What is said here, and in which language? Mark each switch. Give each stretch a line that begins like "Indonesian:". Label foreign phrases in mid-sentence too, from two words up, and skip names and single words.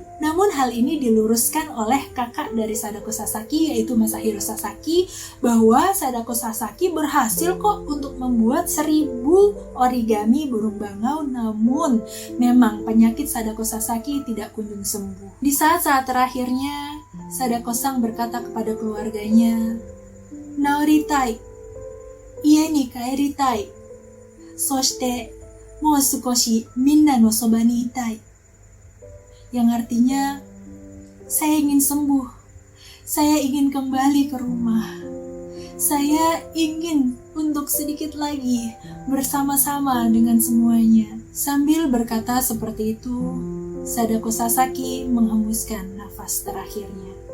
Indonesian: Namun hal ini diluruskan oleh kakak dari Sadako Sasaki, yaitu Masahiro Sasaki, bahwa Sadako Sasaki berhasil kok untuk membuat 1000 origami burung bangau, namun memang penyakit Sadako Sasaki tidak kunjung sembuh. Di saat-saat terakhirnya, Sadako-san berkata kepada keluarganya,
Japanese: "治りたい、家に帰りたい、そしてもう少しみんなのそばにいたい."
Indonesian: Yang artinya, saya ingin sembuh, saya ingin kembali ke rumah, saya ingin untuk sedikit lagi bersama-sama dengan semuanya. Sambil berkata seperti itu, Sadako Sasaki menghembuskan nafas terakhirnya.